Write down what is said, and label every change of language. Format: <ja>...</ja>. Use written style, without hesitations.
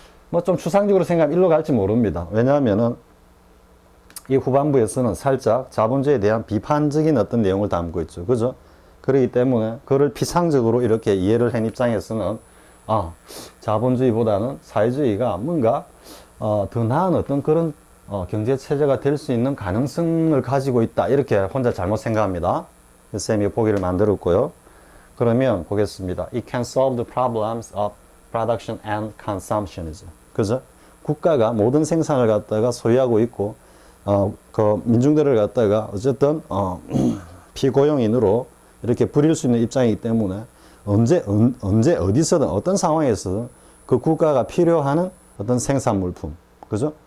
<ko>뭐 좀 추상적으로 생각하면 일로 갈지 모릅니다. 왜냐하면은 이 후반부에서는 살짝 자본주의에 대한 비판적인 어떤 내용을 담고 있죠. 그죠? 그렇기 때문에 그를 피상적으로 이렇게 이해를 한 입장에서는 자본주의보다는 사회주의가 뭔가 더 나은 어떤 그런 경제 체제가 될 수 있는 가능성을 가지고 있다. 이렇게 혼자 잘못 생각합니다. 쌤이 보기를 만들었고요. 그러면 보겠습니다.</ko> <en>It can solve the problems of production and consumptionism.</en> <ko>그죠? 국가가 모든 생산을 갖다가 소유하고 있고, 그 민중들을 갖다가 어쨌든 피고용인으로 이렇게 부릴 수 있는 입장이기 때문에 언제 어디서든 어떤 상황에서든 그 국가가 필요한 어떤 생산 물품, 그죠?</ko>